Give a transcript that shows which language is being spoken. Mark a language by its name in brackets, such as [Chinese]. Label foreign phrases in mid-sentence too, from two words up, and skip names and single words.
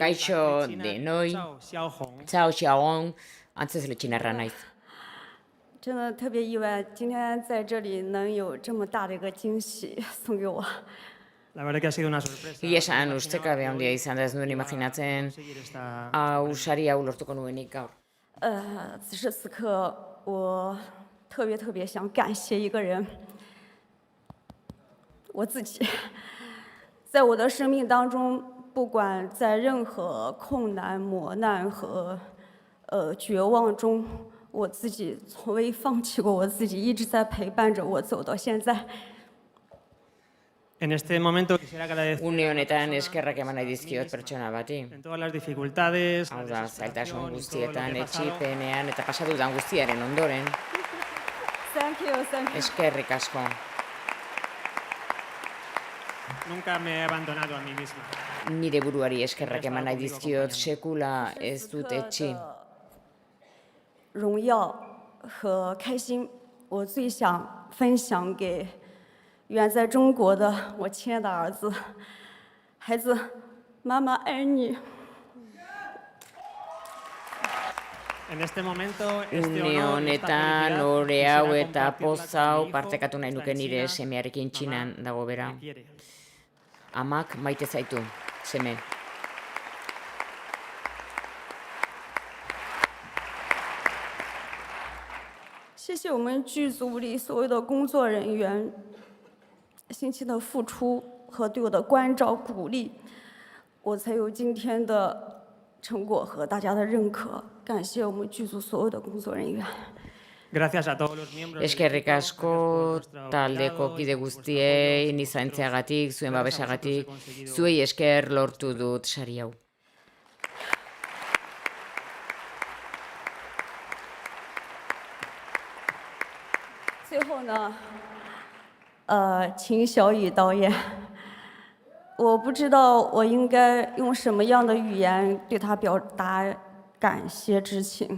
[Basque] Kaixo denoi, Zhao Xiaohong, antzezle txinarra naiz. [Chinese] 真的特别意外，今天在这里能有这么大的一个惊喜送给我。 [Spanish] La verdad que ha sido una sorpresa. [Basque] Egia esan ustekabe handia izan da, ez nuen imaginatzen hau sari hau lortuko nuenik gaur. [Chinese] 此时此刻，我特别想感谢一个人，我自己。在我的生命当中，不管在任何困难、磨难和绝望中，我自己从未放弃过我自己，一直在陪伴着我走到现在。 [Spanish] En este momento quisiera agradecer [Basque] Une honetan eskerrak eman nahi dizkiot pertsona bati. [Spanish] en todas las dificultades, [Basque] Hau [Spanish] la [Basque] da, [Spanish] desesperación [Basque] zailtasun [Spanish] y todo lo [Basque] guztietan, [Spanish] que he pasado. [Basque] etxipenean eta pasatu dan guztiaren ondoren. [English] Thank you, thank you. [Basque] Eskerrik asko. [Spanish] Nunca me he abandonado a mí misma. [Basque] Nire buruari eskerrak eman nahi dizkiot, sekula ez dut etxi. [Chinese] 荣耀和开心，我最想分享给远在中国的我亲爱的儿子。孩子，妈妈爱你。 [Spanish] En este momento, este [Basque] Une [Spanish] honor y esta [Basque] honetan, [Spanish] felicidad [Basque] ore [Spanish] quisiera [Basque] hau eta [Spanish] compartirla [Basque] poz [Spanish] con [Basque] hau [Spanish] mi hijo, [Basque] partekatu nahi [Spanish] que [Basque] nuke [Spanish] está en [Basque] nire [Spanish] China. [Basque] semearekin txinan dago bera. [Spanish] Me quiere. [Basque] Amak maite zaitu, seme. [Chinese] 谢谢我们剧组里所有的工作人员辛勤的付出和对我的关照鼓励，我才有今天的成果和大家的认可。感谢我们剧组所有的工作人员。 [Spanish] Gracias a todos los miembros del [Basque] Eskerrik [Spanish] equipo, [Basque] asko [Spanish] gracias por vuestro [Basque] taldeko [Spanish] cuidado [Basque] kide [Spanish] y por vuestro [Basque] guztiei, [Spanish] apoyo. [Basque] ni zaintzeagatik, zuen [Spanish] Gracias a [Basque] babesagatik, [Spanish] vosotros he conseguido. [Basque] zuei esker lortu dut sari hau. [Chinese] 最后呢，请小雨导演，我不知道我应该用什么样的语言对他表达感谢之情。